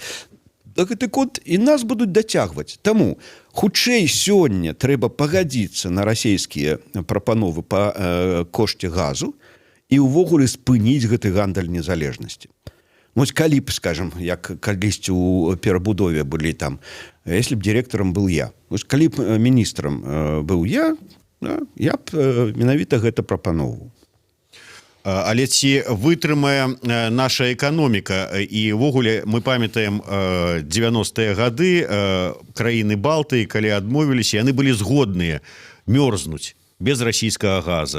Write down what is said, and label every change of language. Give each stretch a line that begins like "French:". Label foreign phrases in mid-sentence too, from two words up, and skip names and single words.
Belarusian: Гэты конт і нас будуць дацягваць. Таму хутчэй сёння трэба пагадзіцца на расійскія прапановы па кошце газу, і ўвогуле спыніць гэты гандаль незалежнасці. Вось калі б, скажем, як калісьці ў перабудове былі там,
Russian: если б директором был я.
Belarusian: Вось калі б міністрам быў я, я б менавіта гэта прапаноўваў. Але ці вытрымае наша эканоміка і ўвогуле мы памятаем 90-е гады краіны Балтыі, калі адмовіліся, яны былі згодныя мёрзнуць без расійскага газа.